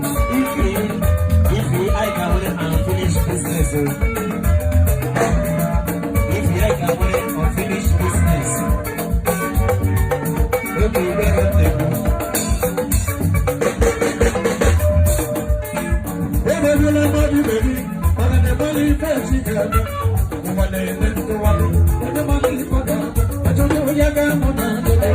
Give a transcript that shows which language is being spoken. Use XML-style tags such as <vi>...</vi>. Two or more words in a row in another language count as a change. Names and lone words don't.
<en>If you, if you, I can win and finish business, oh. If you, I can win and finish business. Okay, where are they? Hey, baby, let me be baby.</en> <ig>Mana na-enwere ife echi ga-eme. Ụwa na-eme ndụwa. Onye mara ife ọ ga-abụ, ajọ onye ya ga-amụ na ndụ.</ig>